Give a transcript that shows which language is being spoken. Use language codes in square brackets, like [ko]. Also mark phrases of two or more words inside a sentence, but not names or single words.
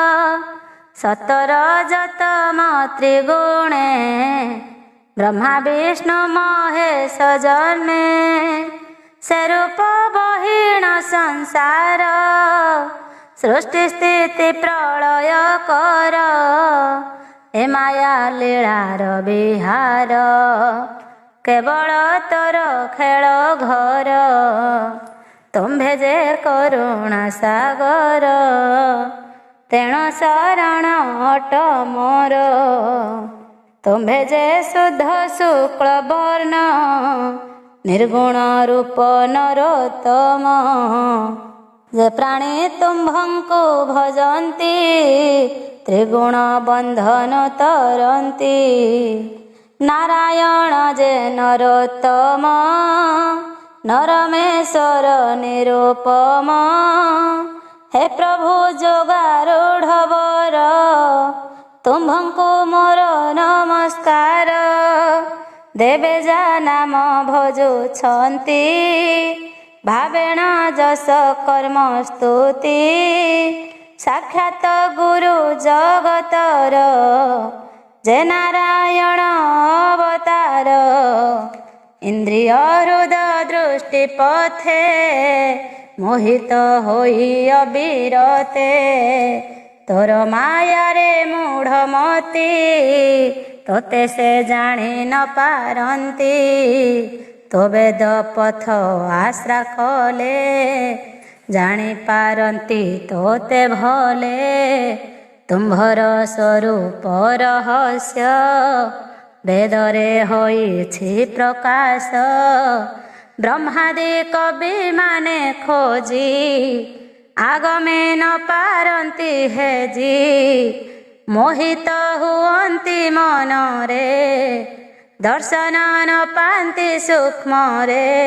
[or] ସତର ଜତମ ତ୍ରିଗୁଣେ ବ୍ରହ୍ମା ବିଷ୍ଣୁ ମହେଶ ଜନ୍ମେ ସେ ରୂପ ବହୀଣ ସଂସାର ସୃଷ୍ଟି ସ୍ଥିତି ପ୍ରଳୟ କର ଏ ମାୟା ଲୀଳାର ବିହାର କେବଳ ତୋର ଖେଳ ଘର ତୁମ୍ଭେ ଯେ କରୁଣା ସାଗର ତେଣୁ ଶରଣ ଅଟ ମୋର ତୁମ୍ଭେ ଯେ ଶୁଦ୍ଧ ଶୁକ୍ଳ ବର୍ଣ୍ଣ ନିର୍ଗୁଣ ରୂପ ନରୋତ୍ତମ ଯେ ପ୍ରାଣୀ ତୁମ୍ଭଙ୍କୁ ଭଜନ୍ତି ତ୍ରିଗୁଣ ବନ୍ଧନ ତରନ୍ତି ନାରାୟଣ ଯେ ନରୋତ୍ତମ ନରମେଶ୍ୱର ନିରୂପମ ହେ ପ୍ରଭୁ ଯୋଗାରୂଢ଼ ବର ତୁମ୍ଭଙ୍କୁ ମୋର ନମସ୍କାର ଦେବେ ଯା ନାମ ଭଜୁଛନ୍ତି ଭାବେଣ ଯସ କର୍ମ ସ୍ତୁତି ସାକ୍ଷାତ ଗୁରୁ ଜଗତର ଯେ ନାରାୟଣ ଅବତାର ଇନ୍ଦ୍ରିୟ ହୃଦୟ ଦୃଷ୍ଟି ପଥେ ମୋହିତ ହୋଇ ଅବିରତେ ତୋର ମାୟା ରେ ମୂଢ଼ମତୀ ତୋତେ ସେ ଜାଣି ନ ପାରନ୍ତି ତୋ ବେଦ ପଥ ଆଶ୍ରା କଲେ ଜାଣି ପାରନ୍ତି ତୋତେ ଭଲେ ତୁମ୍ଭର ସ୍ୱରୂପ ରହସ୍ୟ ବେଦରେ ହୋଇଛି ପ୍ରକାଶ ବ୍ରହ୍ମାଦି କବି ମାନେ ଖୋଜି ଆଗମେ ନ ପାରନ୍ତି ହେଜି ମୋହିତ ହୁଅନ୍ତି ମନରେ ଦର୍ଶନ ନ ପାନ୍ତି ସୂକ୍ଷ୍ମ ରେ